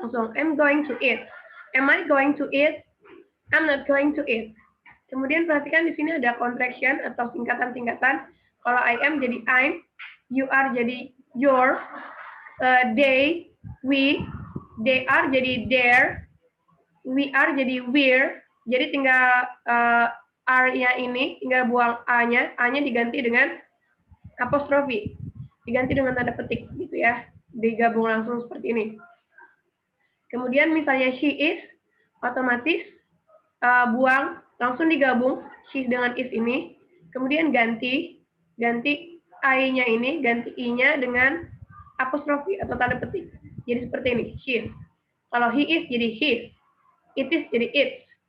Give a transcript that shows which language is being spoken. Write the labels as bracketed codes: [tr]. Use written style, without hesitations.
[en] Langsung, I'm going to eat. Am I going to eat? I'm not going to eat. [id] Kemudian perhatikan di sini ada contraction atau singkatan-singkatan. Kalau I am jadi I'm, you are jadi your, they, we, they are jadi their, we are jadi we're. Jadi tinggal are-nya ini, tinggal buang A-nya diganti dengan apostrofi, diganti dengan tanda petik gitu ya, digabung langsung seperti ini. Kemudian misalnya she is, otomatis buang langsung digabung she dengan is ini, kemudian ganti I-nya ini, ganti I-nya dengan apostrofi atau tanda petik. Jadi seperti ini, she is. Kalau he is jadi his, it is jadi its.